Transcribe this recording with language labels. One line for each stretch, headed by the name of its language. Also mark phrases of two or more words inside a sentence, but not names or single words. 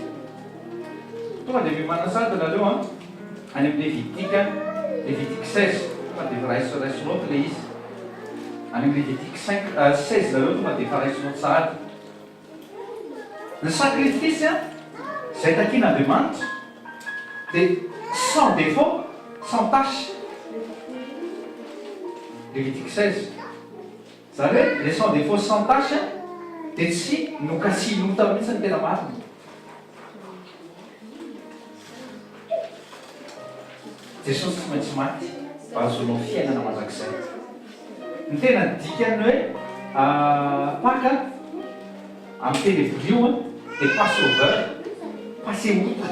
Malagasy: Tonga dia mimanasady nareo any amin'ny Lévitique 16. Tonga dia raisinao le izy. Any amin'ny Lévitique 16 nareo tonga dia efa raisinao tsara. Ny sacrifice zay takian'Andriamanitra dia
French: sans défaut, sans tâche.
Malagasy: Lévitique 16. Zany hoe
French: le sans défaut, sans tâche
Malagasy: dia tsy nokasianota mihitsy ny tena marina. Jesosy tsy maintsy maty mba azonao fiainana mandrakizay. Ny tena dikany hoe Pâques amin'ny teny hébreu dia Passover, Passeoutre.